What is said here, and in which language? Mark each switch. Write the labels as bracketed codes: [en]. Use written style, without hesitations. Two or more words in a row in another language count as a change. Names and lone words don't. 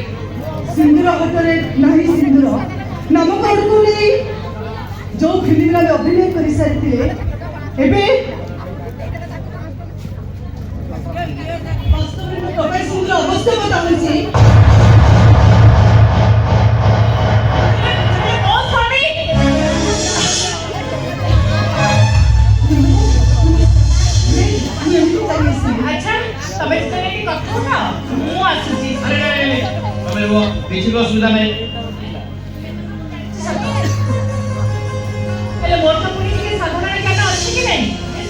[or] ସିନ୍ଦୁର ହାତରେ ନାହିଁ ସିନ୍ଦୁର ନାମକରଣକୁ ନେଇ ଯୋଉ ଫିଲ୍ମରେ ଆମେ ଅଭିନୟ କରିସାରିଥିଲେ ଏବେ ବାସ୍ତବରେ ମୁଁ ପ୍ରକାଶ ସିଂର ଅବସ୍ଥା ବତାଉଛି ମୋ ସ୍ୱାମୀ ଆଚ୍ଛା ତମେ ଯେତେବେଳେ ଏଠି କଥା ହଉଥାଅ ମୁଁ ଆସୁଛି [hi] अरे नहीं हमें वो पीछे को असुविधा नहीं [or] ହେଲେ ମୋର ତ ପୁଣି ଟିକେ ସାଧାରଣ ଜ୍ଞାନ ଅଛି କି ନାହିଁ